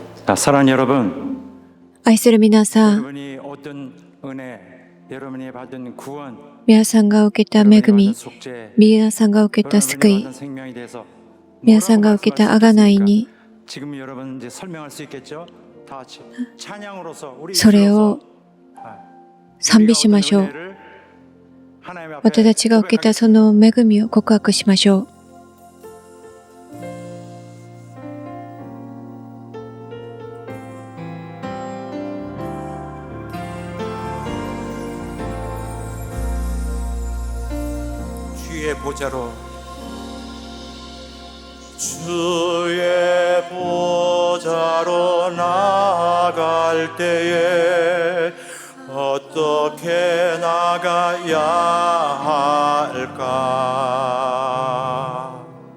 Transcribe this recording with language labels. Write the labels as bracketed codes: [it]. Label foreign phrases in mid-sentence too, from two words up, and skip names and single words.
[ko] 자, 사랑하는 여러분, [ja] 愛する皆さん、 [ko] 여러분이 어떤 은혜, 여러분이 받은 구원, [ja] 皆さんが受けた恵 [ko] 여러분이 받은 [ja] み、 [ko] 속죄, [ja] 皆さんが受けた救 [ko] 여러분이 [ja] い、 [ko] 받은 생명에 대해서 [ja] 皆さんが受けた贖いに、 [ko] 지금 여러분 이제 설명할 수 있겠죠? 다 같이 찬양으로서 우리 [ja] それを賛美しましょう。 私たちが受けたその恵みを告白しましょう。 [ko] 주의 보좌로 주의 보좌로 나아갈 때에 어떻게 나가야 할까?